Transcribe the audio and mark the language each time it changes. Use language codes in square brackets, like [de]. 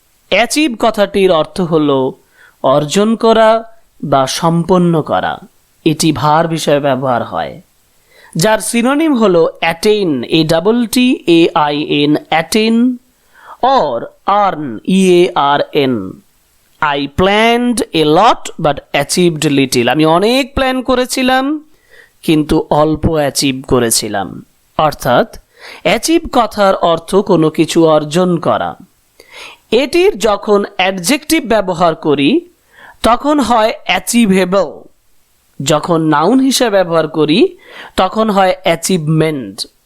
[bn] Achieve কথাটির অর্থ হলো অর্জন করা বা সম্পন্ন করা। এটি ভার্ব হিসেবে ব্যবহার হয়, যার সিনোনিম হলো attain, ATTAIN, attain, [en] or earn, EARN. I planned a lot but achieved little. [bn] আমি অনেক প্ল্যান করেছিলাম কিন্তু অল্প অ্যাচিভ করেছিলাম। অর্থাৎ অ্যাচিভ কথার অর্থ কোনো কিছু অর্জন করা। এটির যখন অ্যাডজেক্টিভ ব্যবহার করি তখন হয় অ্যাচিভেবল, যখন নাউন হিসেবে ব্যবহার করি তখন হয় অ্যাচিভমেন্ট।